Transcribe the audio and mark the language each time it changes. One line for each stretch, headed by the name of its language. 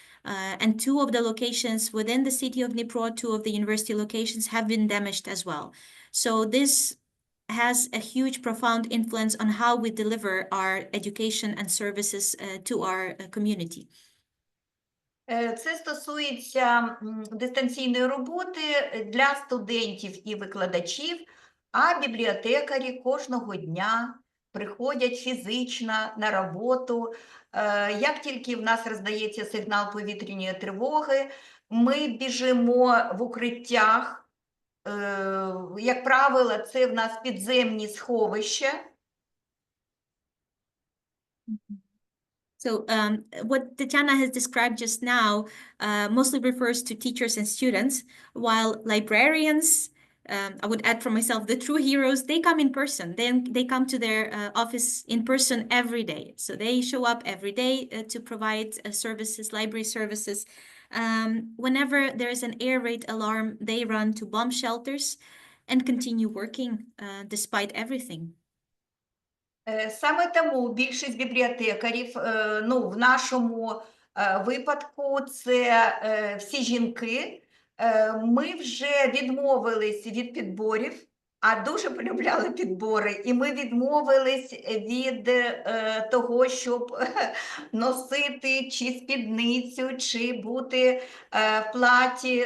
English: And 2 of the locations within the city of Dnipro, 2 of the university locations have been damaged as well. So this has a huge, profound influence on how we deliver our education and services to our community.
Ukrainian: Це стосується дистанційної роботи для студентів і викладачів, а бібліотекарі кожного дня приходять фізично на роботу. Як тільки в нас роздається сигнал повітряної тривоги, ми біжимо в укриттях. Як правило, це в нас підземні сховища.
English: So what Tatiana has described just now mostly refers to teachers and students, while librarians, I would add for myself, the true heroes, they come in person. They come to their office in person every day. So they show up every day to provide services, library services. Whenever there is an air raid alarm, they run to bomb shelters and continue working despite everything.
Ukrainian: Саме тому більшість бібліотекарів, в нашому випадку це всі жінки, ми вже відмовились від підборів, а дуже полюбляли підбори. І ми відмовились від того, щоб носити чи спідницю, чи бути в платі.